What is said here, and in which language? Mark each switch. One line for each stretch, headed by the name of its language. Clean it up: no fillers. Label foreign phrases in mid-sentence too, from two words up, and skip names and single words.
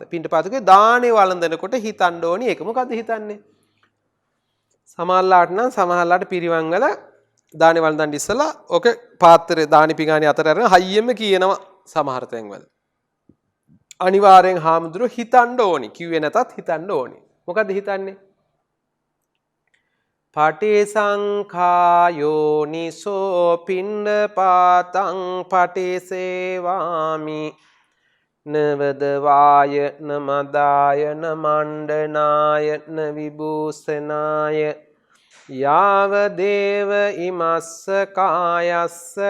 Sinhala: පිණ්ඩපාතකේ දානේ වළඳනකොට හිතන්න ඕනි ඒක මොකද්ද හිතන්නේ? සමහරලාට පිරිවංගල දානේ වළඳන් ඉස්සලා ඔක පාත්‍රේ දානි පිඟානේ අතර අරගෙන හයියෙම කියනවා සමහර තැන්වල. අනිවාර්යෙන් හාමුදුරුවෝ හිතන්න ඕනි. කිව්වේ නැතත් හිතන්න ඕනි. මොකද්ද හිතන්නේ?
Pali: පටිසංඛායෝනිසෝ පිණ්ඩපාතං පටිසේවාමි නවදවාය නමදාය නමණ්ඩනාය නවිභූෂනාය යාව දේව ඉමස්ස කායස්ස